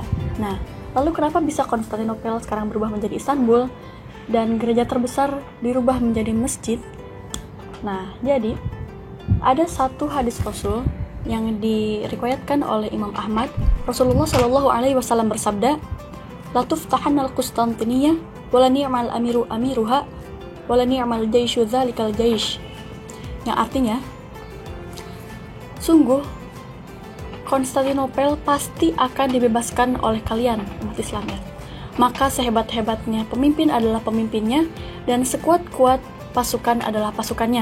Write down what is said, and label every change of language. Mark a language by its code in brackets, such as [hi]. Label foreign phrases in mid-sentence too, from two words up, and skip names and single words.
[id] Nah, lalu kenapa bisa Konstantinopel sekarang berubah menjadi Istanbul dan gereja terbesar dirubah menjadi masjid? Nah, jadi ada satu hadis Rasul yang diriwayatkan oleh Imam Ahmad. Rasulullah [ar] صلى الله عليه وسلم [id] bersabda, [ar] "لتفتحن القسطنطينية ولنعم الأمير أميرها ولنعم الجيش ذلك الجيش." [id] Yang artinya, sungguh Konstantinopel pasti akan dibebaskan oleh kalian, umat Islam ya. Maka sehebat-hebatnya pemimpin adalah pemimpinnya, dan sekuat-kuat pasukan adalah pasukannya.